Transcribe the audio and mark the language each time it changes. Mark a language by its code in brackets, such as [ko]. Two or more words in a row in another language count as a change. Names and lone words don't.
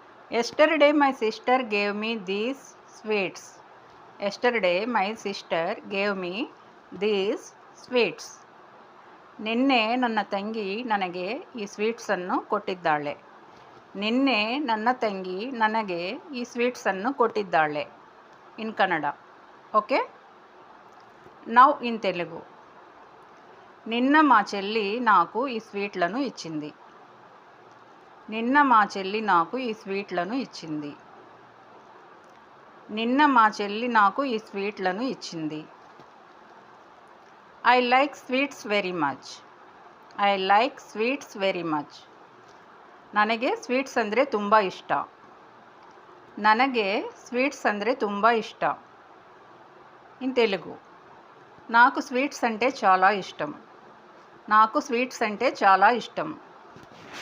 [en] Yesterday my sister gave me these sweets. Yesterday my sister gave me these sweets. [kn] ನಿನ್ನೆ ನನ್ನ ತಂಗಿ ನನಗೆ ಈ ಸ್ವೀಟ್ಸನ್ನು ಕೊಟ್ಟಿದ್ದಾಳೆ. ನಿನ್ನೆ ನನ್ನ ತಂಗಿ ನನಗೆ ಈ ಸ್ವೀಟ್ಸನ್ನು ಕೊಟ್ಟಿದ್ದಾಳೆ. [en] In Kannada. Okay. Now in Telugu. [te] నిన్న మా చెల్లి నాకు ఈ స్వీట్లను ఇచ్చింది. నిన్న మా చెల్లి నాకు ఈ స్వీట్లను ఇచ్చింది. నిన్న మా చెల్లి నాకు ఈ స్వీట్లను ఇచ్చింది. [en] I like sweets very much. I like sweets very much. [kn] ನನಗೆ ಸ್ವೀಟ್ಸ್ ಅಂದರೆ ತುಂಬ ಇಷ್ಟ. ನನಗೆ ಸ್ವೀಟ್ಸ್ ಅಂದರೆ ತುಂಬ ಇಷ್ಟ. [en] In Telugu. [te] నాకు స్వీట్స్ అంటే చాలా ఇష్టం. నాకు స్వీట్స్ అంటే చాలా ఇష్టం.